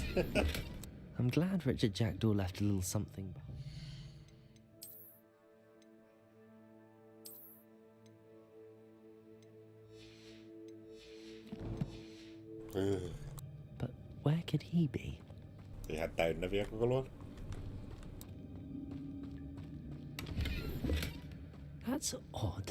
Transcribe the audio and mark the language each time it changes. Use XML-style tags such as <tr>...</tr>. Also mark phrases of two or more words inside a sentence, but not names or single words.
<en>I'm glad Richard Jackdaw left a little something behind. But where could he be?</en> <fi>Ihan täynnä vielä koko luon.</fi> <en>That's odd.</en>